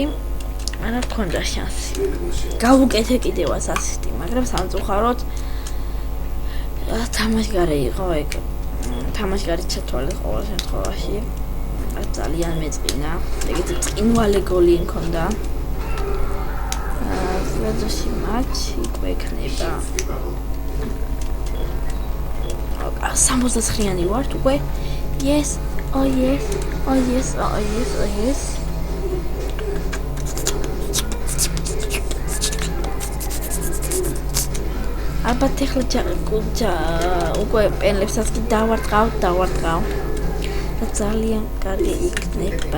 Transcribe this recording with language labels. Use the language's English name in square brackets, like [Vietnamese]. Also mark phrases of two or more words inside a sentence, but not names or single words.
[Georgian] არა გქონდა შანსი. გავუკეთე კიდევაც ასისტი, მაგრამ სამწუხაროდ თამაშგარე იყო ეგ. თამაშგარი ჩათვალე ყოველ შემთხვევაში. ძალიან მეწყინა. ეგეთი წინვალე გოლი მქონდა. [Russian] следующий матч იქნება. [Georgian] 69-იანი ვართ უკვე. [English] Yes. Oh yes. [Georgian] ალბათ ეხლა უკვე პენლებსაც კი დავარტყავ. ძალიან კარგი იქნება.